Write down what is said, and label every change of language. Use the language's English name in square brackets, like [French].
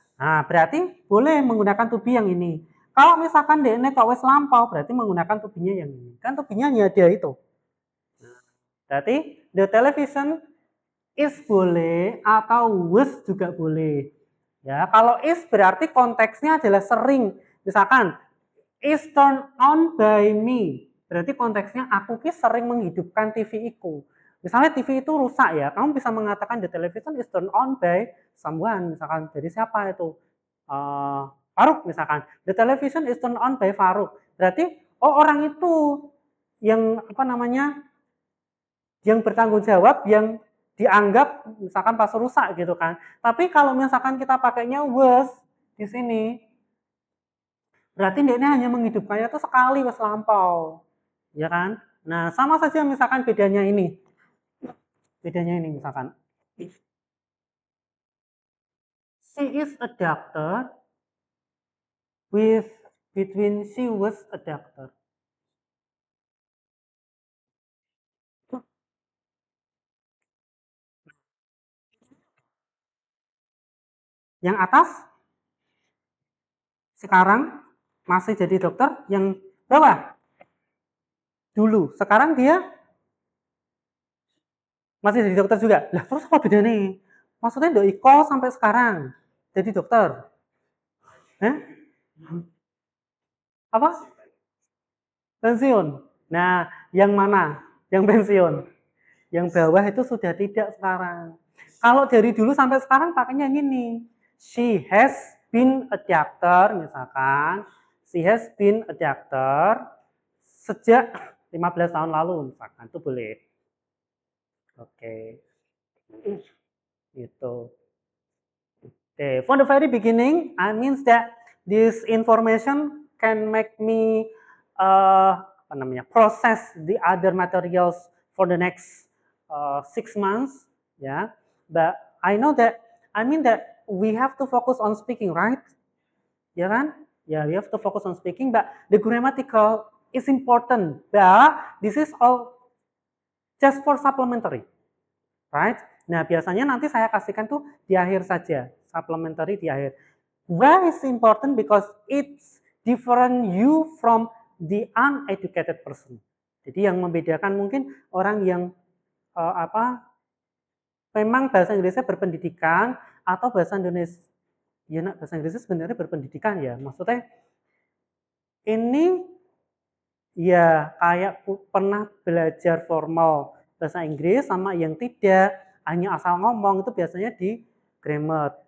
[Indonesian] Nah, berarti boleh menggunakan to be yang ini. Kalau misalkan DN kok wes lampau, berarti menggunakan to be-nya yang ini. Kan to be-nya hanya dia itu. Berarti [English] the television is [Indonesian] boleh atau was juga boleh. Ya, kalau is berarti konteksnya adalah sering. Misalkan [English] is turned on by me. [Indonesian] Berarti konteksnya aku ki sering menghidupkan TV iku. Misalnya TV itu rusak ya, kamu bisa mengatakan [English] the television is turned on by someone. [Indonesian] Misalkan dari siapa itu? Faruk misalkan. [English] The television is turned on by Faruk. [Indonesian] Berarti oh orang itu yang apa namanya? Yang bertanggung jawab, yang dianggap misalkan pas rusak gitu kan. Tapi kalau misalkan kita pakainya was di sini, berarti dia hanya menghidupkannya itu sekali pas lampau. Ya kan? Nah, sama saja misalkan bedanya ini. Bedanya ini misalkan. [English] She is a doctor with between she was a doctor. [Indonesian] Yang atas sekarang masih jadi dokter, yang bawah dulu. Sekarang dia masih jadi dokter juga. Lah, terus apa beda nih? Maksudnya Dok Iko sampai sekarang jadi dokter. Hah? Apa? Pensiun. Nah, yang mana? Yang pensiun. Yang bawah itu sudah tidak sekarang. Kalau dari dulu sampai sekarang pakainya gini. [English] She has been a doctor, misalkan. She has been a doctor [Indonesian] sejak 15 tahun lalu, misalkan. Itu boleh. Oke. Gitu. Okay. [English] For the very beginning, I means that this information can make me [Indonesian] apa namanya, [English] process the other materials for the next 6 months, yeah. But I know that I mean that we have to focus on speaking, right? [Indonesian] Ya kan? [English] Yeah, we have to focus on speaking, but the grammatical is important. But this is all just for supplementary. right? [Indonesian] Nah, biasanya nanti saya kasihkan tuh di akhir saja, supplementary di akhir. [English] Why is important? Because it's different you from the uneducated person. [Indonesian] Jadi yang membedakan mungkin orang yang memang bahasa Inggrisnya berpendidikan atau bahasa Indonesia, ya nak bahasa Inggrisnya sebenarnya berpendidikan ya. Maksudnya ini ya kayak pernah belajar formal bahasa Inggris sama yang tidak, hanya asal ngomong itu biasanya di grammar.